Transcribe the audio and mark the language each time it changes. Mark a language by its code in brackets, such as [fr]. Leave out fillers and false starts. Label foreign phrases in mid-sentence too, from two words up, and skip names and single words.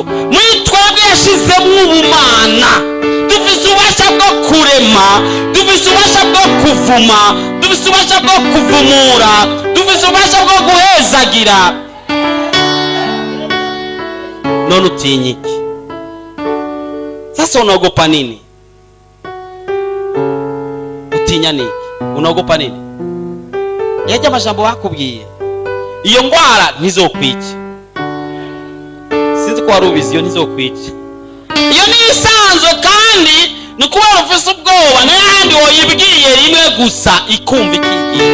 [rn] Muri twebwe yashizemo ubumana, dufise ububasha bwo kurema, dufise ububasha bwo kuvuma, dufise ububasha bwo kuvumura, dufise ububasha bwo guhezagira. None utinye iki? [sw] Sasa unaogopa nini? [rn] Utinya niki? [sw] Unaogopa nini? [rn] Yaje amajambo bakubwiye, iyo ngwara ntizokwica. Sinzi ko warubizi, iyo ntizokwica. Iyo ni isanzwe, kandi nukuba ufise ubwoba n'ahandi woyibwiye rimwe gusa ikumva ikigiye.